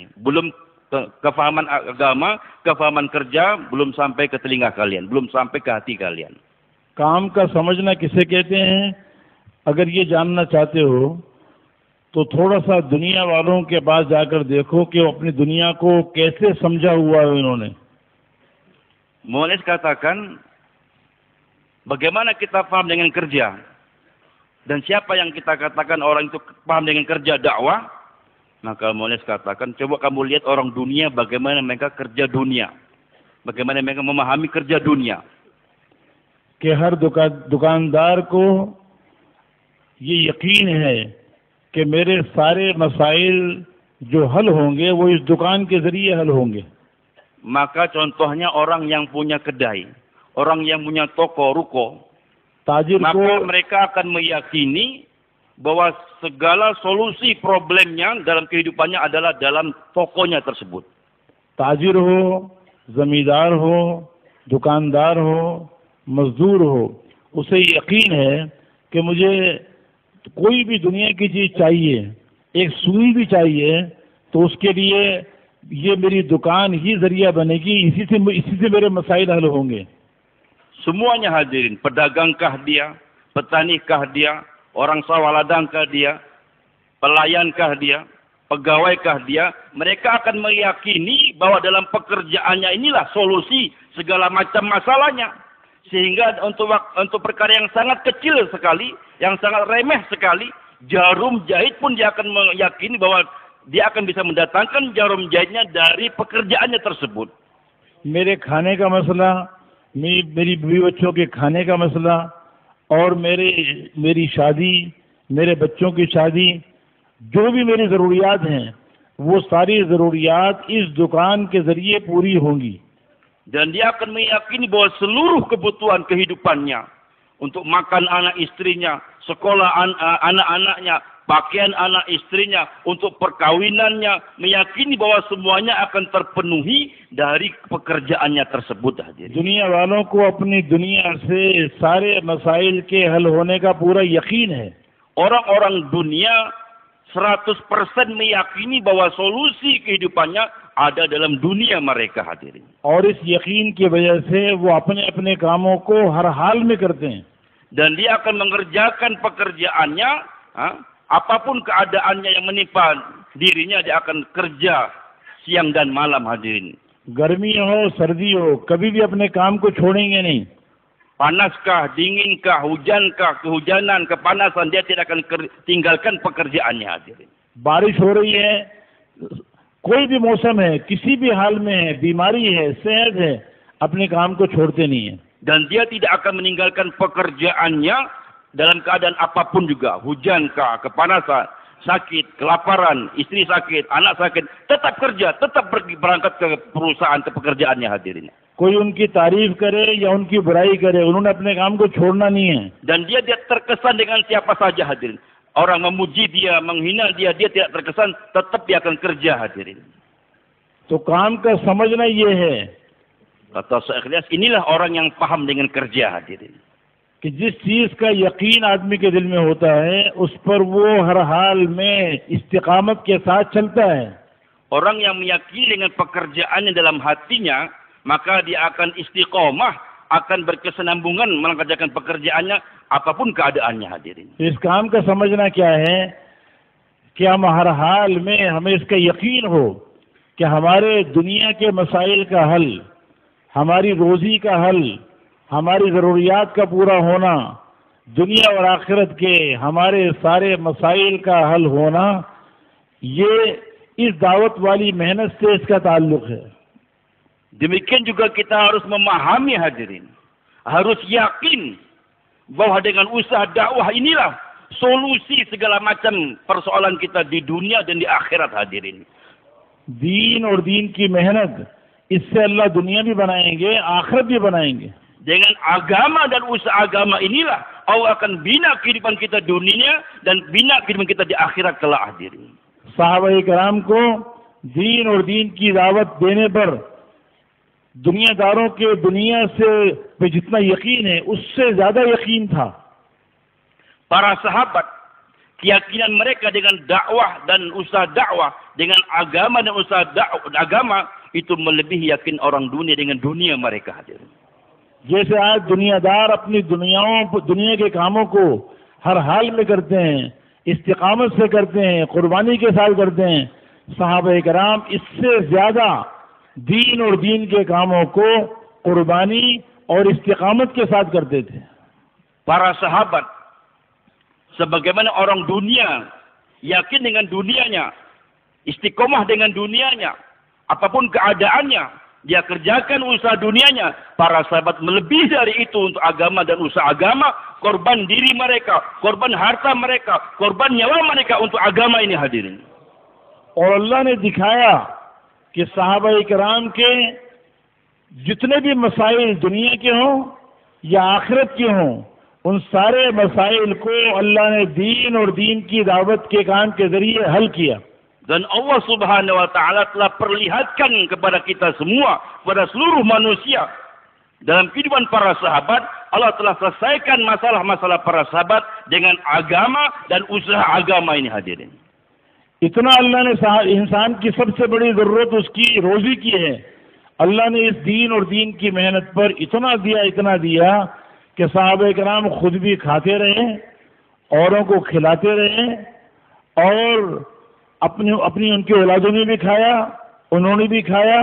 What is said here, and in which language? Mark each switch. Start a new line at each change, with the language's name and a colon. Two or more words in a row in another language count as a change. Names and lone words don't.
Indonesian: Belum kefahaman agama, kefahaman kerja belum sampai ke telinga kalian, belum sampai ke hati kalian.
Urdu: کام کا سمجھنا کسے کہتے ہیں؟ اگر یہ جاننا چاہتے ہو تو تھوڑا سا دنیا والوں کے پاس جاکر دیکھو کہ وہ اپنی دنیا کو کیسے سمجھا ہوا ہے انہوں نے.
Indonesian: Maulana katakan, bagaimana kita paham dengan kerja? Dan siapa yang kita katakan orang itu paham dengan kerja dakwah? Maka Maulana katakan, coba kamu lihat orang dunia bagaimana mereka kerja dunia. Bagaimana mereka memahami kerja dunia.
Urdu: کہ ہر دکاندار کو یہ یقین ہے کہ میرے سارے مسائل جو حل ہوں گے وہ اس دکان کے ذریعے حل ہوں گے.
Indonesian: Maka contohnya orang yang punya kedai, orang yang punya toko, ruko,
Urdu: ताजिर
Indonesian: maka
Urdu: को
Indonesian: mereka akan meyakini bahwa segala solusi problemnya dalam kehidupannya adalah dalam tokonya tersebut.
Urdu: تاجر ہو، زمیندار ہو، دکاندار ہو، مزدور ہو، اسے یقین ہے کہ مجھے کوئی بھی دنیا کی چیز چاہیے، ایک سوئی بھی چاہیے، تو اس کے لیے یہ میری دکان ہی ذریعہ بنے گی، اسی سے میرے مسائل حل ہوں گے.
Indonesian: Semuanya hadirin, pedagangkah dia, petanikah dia, orang sawaladangkah dia, pelayankah dia, pegawai dia, mereka akan meyakini bahwa dalam pekerjaannya inilah solusi segala macam masalahnya. Sehingga untuk perkara yang sangat kecil sekali, yang sangat remeh sekali, jarum jahit pun dia akan meyakini bahwa dia akan bisa mendatangkan jarum jahitnya dari pekerjaannya tersebut.
Urdu: میرے کھانے کا مسئلہ، میری بیوی بچوں کے کھانے کا مسئلہ، اور میری شادی، میرے بچوں کی شادی، جو بھی میری ضروریات ہیں، وہ ساری ضروریات اس دکان کے ذریعے پوری ہوں گی.
Indonesian: Dan dia akan meyakini bahwa seluruh kebutuhan kehidupannya, untuk makan anak istrinya, sekolah anak-anaknya, pakaian anak istrinya, untuk perkawinannya, meyakini bahwa semuanya akan terpenuhi dari pekerjaannya tersebut.
Urdu: دنیا والوں کو اپنی دنیا سے سارے مسائل کے حل ہونے کا پورا یقین ہے.
Indonesian: Orang-orang dunia 100% meyakini bahwa solusi kehidupannya ada dalam dunia mereka, hadirin.
Urdu: اور اس یقین کی وجہ سے وہ اپنے اپنے کاموں کو ہر حال میں کرتے ہیں.
Indonesian: Dan dia akan mengerjakan pekerjaannya, apapun keadaannya yang menimpa dirinya, dia akan kerja siang dan malam, hadirin.
Urdu: گرمی ہو سردی ہو، کبھی بھی اپنے کام کو چھوڑیں گے نہیں.
Indonesian: Panaskah, dinginkah, hujankah, kehujanan, kepanasan, dia tidak akan tinggalkan pekerjaannya, hadirin.
Urdu: بارش ہو رہی ہے، کوئی بھی موسم ہے، کسی بھی حال میں ہے، بیماری ہے، صحت ہے، اپنے کام کو چھوڑتے نہیں ہے.
Indonesian: Dan dia tidak akan meninggalkan pekerjaannya dalam keadaan apapun juga. Hujankah, kepanasan, sakit, kelaparan, istri sakit, anak sakit, tetap kerja, tetap berangkat ke perusahaan, ke pekerjaannya, hadirin.
Urdu: کوئی ان کی تعریف کرے یا ان کی برائی کرے، انہوں نے اپنے کام کو چھوڑنا نہیں ہے.
Indonesian: Dan dia terkesan dengan siapa saja, hadirin. Orang memuji dia, menghina dia tidak terkesan, tetap dia akan kerja, hadirin.
Urdu: تو کام کا سمجھنا یہ ہے,
Indonesian: kata Syekh Ilyas, inilah orang yang paham dengan kerja, hadirin.
Urdu: کہ جس چیز کا یقین آدمی کے دل میں ہوتا ہے، اس پر وہ ہر حال میں استقامت کے ساتھ چلتا ہے.
Indonesian: Orang yang meyakini dengan pekerjaannya dalam hatinya, maka dia akan istiqomah, akan berkesinambungan mengerjakan pekerjaannya apapun keadaannya, hadirin.
Urdu: اس کام کا سمجھنا کیا ہے کہ ہم ہر حال میں ہمیں اس کا یقین ہو کہ ہمارے دنیا کے مسائل کا حل، ہماری روزی کا حل، ہماری ضروریات کا پورا ہونا، دنیا اور آخرت کے ہمارے سارے مسائل کا حل ہونا، یہ اس دعوت والی محنت سے اس کا تعلق ہے.
Indonesian: Demikian juga kita harus memahami, hadirin. Harus yakin bahwa dengan usaha dakwah inilah solusi segala macam persoalan kita di dunia dan di akhirat, hadirin.
Urdu: دین اور دین کی محنت، اس سے اللہ دنیا بھی بنائیں گے، آخرت بھی بنائیں گے.
Indonesian: Dengan agama dan usaha agama inilah Allah akan bina kehidupan kita dunia dan bina kehidupan kita di akhirat kelak, hadirin.
Urdu: صحابہ کرام کو دین اور دین کی دعوت دینے پر دنیاداروں کے دنیا سے پے جتنا یقین ہے، اس سے زیادہ یقین تھا.
Indonesian: Para sahabat, keyakinan mereka dengan dakwah dan usaha dakwah, dengan agama dan usaha agama, itu melebihi yakin orang dunia dengan dunia mereka, hadirin.
Urdu: جیسے آج دنیادار اپنی دنیا کے کاموں کو ہر حال میں کرتے ہیں، استقامت سے کرتے ہیں، قربانی کے ساتھ کرتے ہیں، صحابہ کرام اس سے زیادہ دین اور دین کے کاموں کو قربانی اور استقامت کے ساتھ کرتے تھے.
Indonesian: Para sahabat, sebagaimana orang dunia, yakin dengan dunianya, istiqomah dengan dunianya, apapun keadaannya, dia kerjakan usaha dunianya. Para sahabat melebihi dari itu untuk agama dan usaha agama, korban diri mereka, korban harta mereka, korban nyawa mereka untuk agama ini, hadirin.
Urdu: اور اللہ نے دکھایا کہ صحابہ کرام کے جتنے بھی مسائل دنیا کے ہوں یا آخرت کے ہوں، ان سارے مسائل کو اللہ نے دین اور دین کی دعوت کے کام کے ذریعے حل کیا.
Indonesian: Dan Allah
Arabic: سبحانه وتعالى
Indonesian: telah perlihatkan kepada kita semua, kepada seluruh manusia, dalam kehidupan para sahabat, Allah telah selesaikan masalah-masalah para sahabat dengan agama dan usaha agama ini hadirin.
Urdu: اتنا اللہ نے انسان کی سب سے بڑی ضرورت اس کی روزی کی ہے. اللہ نے اس دین اور دین کی محنت پر اتنا دیا کہ صحابۂ کرام خود بھی کھاتے رہے، اوروں کو کھلاتے رہے اور اپنی ان کے اولادوں نے بھی کھایا، انہوں نے بھی کھایا.